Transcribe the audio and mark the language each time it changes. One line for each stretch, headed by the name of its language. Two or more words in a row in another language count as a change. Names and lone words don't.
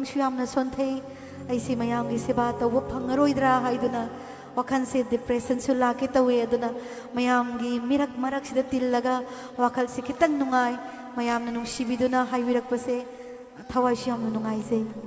Manipuri: shi amna sonthei aisi mayamgi seba tawba phangaroidra haiduna wakhan se depression su lake tawe aduna mayamgi mirak marak sida tillaga wakhal se khitang nungai mayamna nungsibiduna haibirak pase thawai shi amna nungai se